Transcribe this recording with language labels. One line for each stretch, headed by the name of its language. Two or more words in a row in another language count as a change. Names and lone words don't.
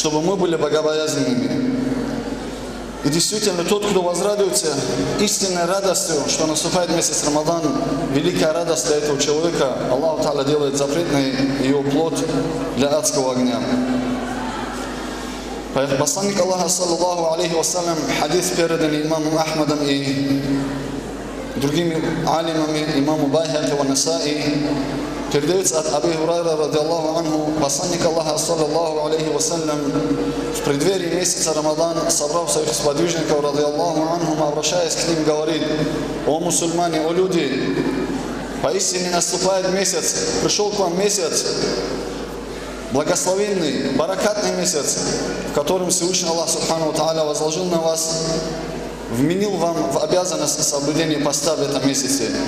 Russian: Чтобы мы были богобоязненными. И действительно, тот, кто возрадуется истинной радостью, что наступает месяц Рамадан, великая радость для этого человека, Аллах Та'аля делает запретный его плод для адского огня. Посланник Аллаха,
Arabic: صلى الله عليه وسلم,
Russian: хадис переданный имамом Ахмадом и другими алимами, имаму Байхаки ва Насаи, передается от Абу Хурайра,
Arabic: رضي الله عنه,
Russian: посланник Аллаха,
Arabic: صلى الله عليه وسلم,
Russian: в преддверии месяца Рамадан, собрав своих сподвижников,
Arabic: رضي الله عنه,
Russian: обращаясь к ним, говорит: «О мусульмане, о люди, поистине наступает месяц, пришел к вам месяц, благословенный, баракатный месяц, в котором Всевышний Аллах
Arabic: سبحانه تعالى
Russian: возложил на вас, вменил вам в обязанность соблюдения поста в этом месяце.